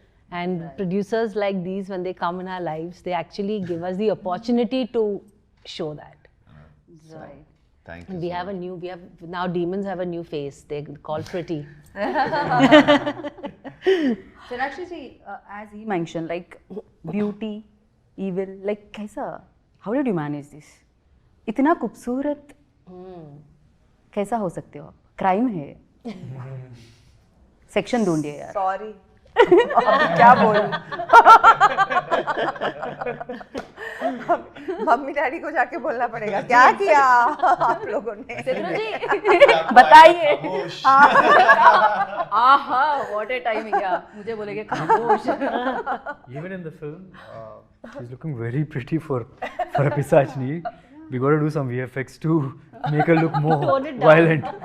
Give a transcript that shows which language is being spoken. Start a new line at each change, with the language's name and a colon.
English: And producers like these, when they come in our lives, they actually give us the opportunity to show that. Right. Thank you. And we have now demons have a new face. They're called Pretty. So actually, as he mentioned, like beauty, evil, like
Hindi: कैसा?
English: How did you manage this?
Hindi: इतना खूबसूरत कैसा हो सकते हो आप? Crime है. Section ढूंढिए यार. सॉरी अब क्या बोलूं. मम्मी डैडी को जाके बोलना पड़ेगा क्या किया आप लोगों ने. बताइए.
English: आहा, what a timing.
Hindi: या मुझे बोलेंगे खामोश.
English: Even in the film, he's looking very pretty for a Pisachni. We got to do some VFX to make her look more violent.